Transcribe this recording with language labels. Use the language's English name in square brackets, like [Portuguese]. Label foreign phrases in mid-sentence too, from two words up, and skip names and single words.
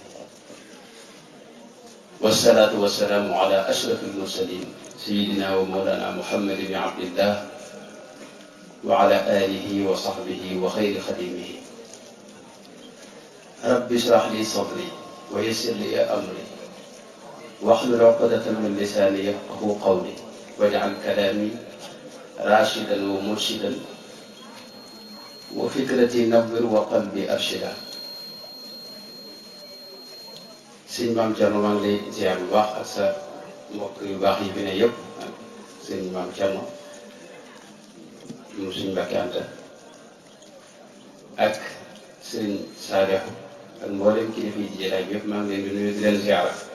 [Arabic] والصلاة والسلام على أشرف المرسلين سيدنا ومولانا محمد بن عبد الله وعلى آله وصحبه وخير خادمه. رب اشرح لي صدري ويسر لي أمري واحلل عقدة من لساني يفقهوا قولي واجعل كلامي راشدا ومرشدا وفكرتي نور وقلبي أرشد. [Wolof] sëñ Maam Cerno maa ngi lay ziar bu baax ak sa mbokk yu baax yi fi ne yëpp ak sëñ Maam Cerno mu sëñ Mbàkke Anta ak sëñ Saalihu ak mboolem kilifa yi ci jotaay bi yëpp maa ngi leen di nuyu di leen ziar